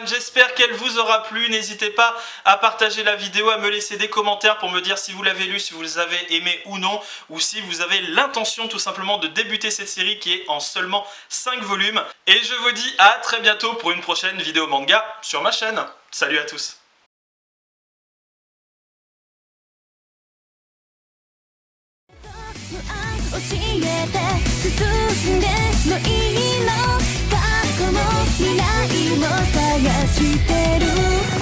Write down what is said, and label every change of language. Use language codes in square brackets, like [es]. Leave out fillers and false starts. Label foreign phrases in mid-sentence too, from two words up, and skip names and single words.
[fr] J'espère qu'elle vous aura plu. N'hésitez pas à partager la vidéo, à me laisser des commentaires pour me dire si vous l'avez lu, si vous avez aimé ou non, ou si vous avez l'intention tout simplement de débuter cette série qui est en seulement 5 volumes. Et je vous dis à très bientôt pour une prochaine vidéo manga sur ma chaîne. Salut à tous. [ja] 教えて進んでもいいの過去も未来も探してる